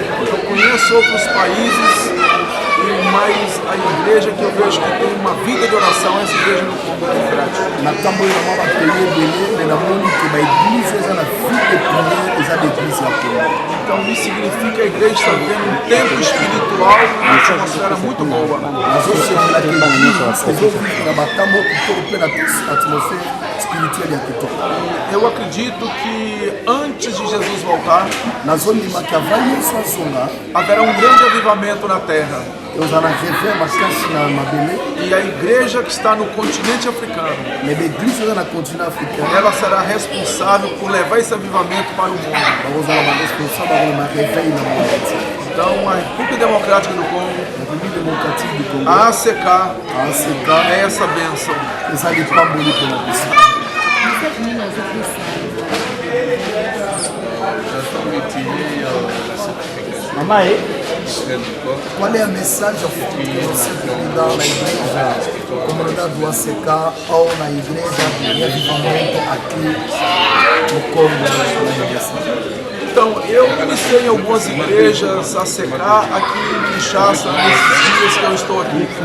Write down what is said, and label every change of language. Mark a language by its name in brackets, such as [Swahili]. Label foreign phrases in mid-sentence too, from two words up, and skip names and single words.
[Portuguese] Eu conheço outros países, mas a igreja que eu vejo que tem uma vida de oração é essa igreja no Congo Democrático. [Lingala] eza l'église ya Congo. [Portuguese] Então isso significa que a igreja está vivendo um tempo espiritual, uma atmosfera muito boa. [Lingala] nazosepela ke église ezovivre na makambo kitoko mpe na [French] atmosphère spirituelle [Lingala] ya kitoko. [Portuguese] Eu acredito que antes de Jesus voltar, [Lingala] nazondimaki avant yesu azonga [Portuguese] haverá um grande avivamento na terra. [Lingala] eozala réveil makasi na mabele. [Portuguese] E a igreja que está no continente africano, [French] mais l'église [Lingala] eza na [French] continent africain [Portuguese] ela será responsável por levar esse avivamento para o mundo. [Lingala] bakozala baresponsable bakolema réveil na monde. [Portuguese] Então, a República Democrática do Congo, a ACK, é essa bênção. [Lingala] eza lipamboli mpona biso. [Portuguese] Maman, qual é a mensagem que você pode dar na igreja, comunidade do ACK ou na igreja de revivamento aqui no Congo? Então, eu iniciei em algumas igrejas ACK aqui em Kinshasa, nesses dias que eu estou aqui.